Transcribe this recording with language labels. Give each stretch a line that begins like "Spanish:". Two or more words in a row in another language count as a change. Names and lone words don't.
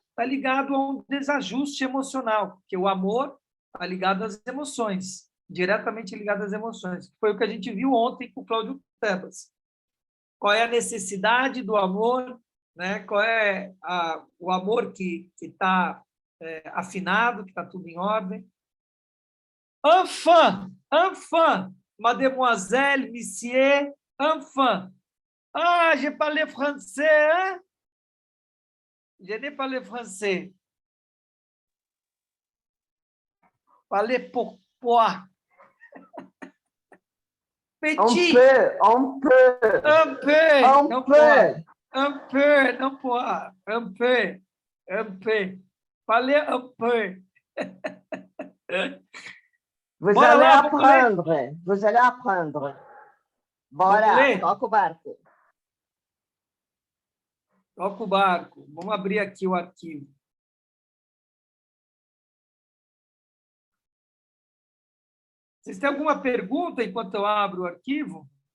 Portuguese: Está ligado a um desajuste emocional, porque o amor está ligado às emoções. diretamente ligado às emoções. Foi o que a gente viu ontem com o Cláudio Tebas. Qual é a necessidade do amor, né? Qual é o amor que está afinado, que está tudo em ordem.
French: Enfin, mademoiselle, monsieur, enfin. Ah, je parle français, hein? Je n'ai parlé français. Parler pourquoi? Petit. Un peu. Un peu. Un
Portuguese: Não
French: peu. pode. Un peu,
Portuguese: não pode.
French: Un peu. Un peu. Parler un peu. Vous
Portuguese: Bora
French: allez
Portuguese: lá, vamos ler.
French: apprendre. Vous allez apprendre.
Portuguese: Bora, Vamos ler? toca o barco. Toca o barco. Vamos abrir aqui o arquivo. Vocês têm alguma pergunta enquanto eu abro o arquivo?